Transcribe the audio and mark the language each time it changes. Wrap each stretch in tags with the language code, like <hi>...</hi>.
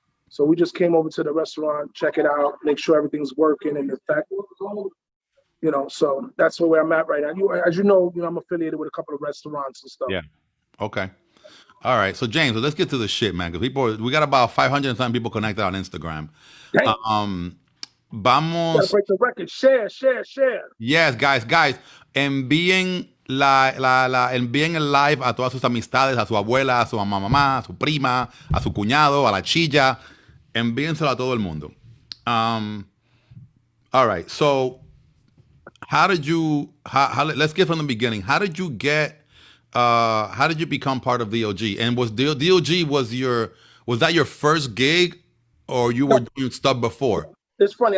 <en>So we just came over to the restaurant, check it out, make sure everything's working in effect. So that's where I'm at right now. As you know, I'm affiliated with a couple of restaurants and stuff. Yeah. Okay. All right, so James, let's get to the shit, man, because we got about 500 and some people connected on Instagram.</en> <es>Vamos.</es> <en>Gotta break the record. Share. Yes, guys,</en> <es>envíen envíen el live a todas sus amistades, a su abuela, a su mamá, a su prima, a su cuñado, a la chilla. Envíenselo a todo el mundo.</es> <en>All right, so let's get from the beginning. How did you become part of DLG? And was DLG was that your first gig, or you were doing stuff before? It's funny.</en>